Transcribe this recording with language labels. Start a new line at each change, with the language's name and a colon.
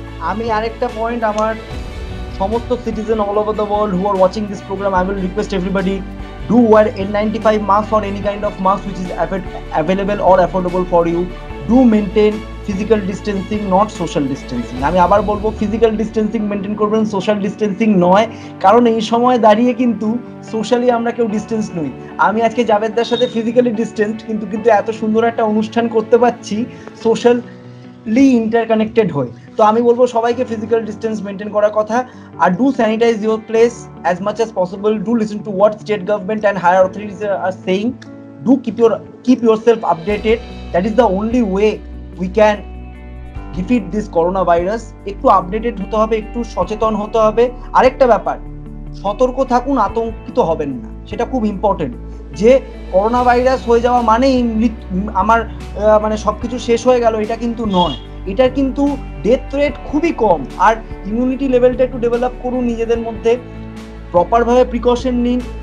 Bangla: আমি আরেকটা পয়েন্ট, আমার সমস্ত
English: Citizen all over the world who are watching this programme, I will request everybody do wear N95 mask or any kind of mask which is available or affordable for you. Do maintain physical distancing, not social distancing.
Bangla: আমি আবার বলবো physical distancing maintain করবেন, social distancing নয়, কারণ এই সময় দাঁড়িয়ে কিন্তু সোশ্যালি আমরা কেউ ডিস্টেন্স নই। আমি আজকে জাভেদদার সাথে ফিজিক্যালি ডিস্টেন্সড কিন্তু এত সুন্দর একটা অনুষ্ঠান করতে পারছি সোশ্যালি ইন্টারকানেক্টেড হয়ে। তো আমি বলবো সবাইকে ফিজিক্যাল ডিস্টেন্স মেনটেন করার কথা, আর
English: Do sanitise your place as much as possible. Do listen to what state government and higher authorities are saying. Do keep yourself updated. That is the only way we can defeat this coronavirus.
Bangla: একটু updated হতে হবে, একটু সচেতন হতে হবে। আরেকটা ব্যাপার, সতর্ক থাকুন, আতঙ্কিত হবেন না, সেটা খুব ইম্পর্টেন্ট। যে করোনা ভাইরাস হয়ে যাওয়া মানেই আমার মানে সবকিছু শেষ হয়ে গেল, এটা কিন্তু নয়। এটার কিন্তু ডেথ রেট খুবই কম। আর ইমিউনিটি লেভেলটা একটু ডেভেলপ করুন নিজেদের মধ্যে, প্রপারভাবে প্রিকশন নিন।